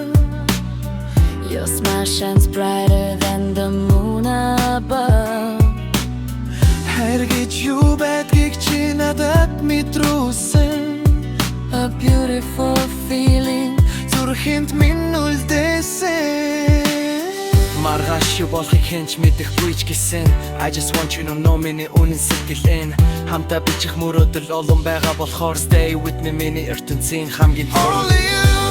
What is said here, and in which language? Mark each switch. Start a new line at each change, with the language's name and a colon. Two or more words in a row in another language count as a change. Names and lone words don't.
English: Your smile shines brighter than the moon above.
Mongolian: Хэргэж юу байдгийг чи надад мэдрүүлсэн.
English: A beautiful feeling
Mongolian: зүрхэнд минь үлдээсэн. Маргааш юу болохыг хэнч мэдэхгүй ч гэсэн
English: I just want you to know
Mongolian: миний үнэн сэтгэл энэ. Хамтаа бичих мөрөөдөл олон байгаа болохоор
English: stay with me
Mongolian: миний ертөнцийн хамгийн.
English: Only you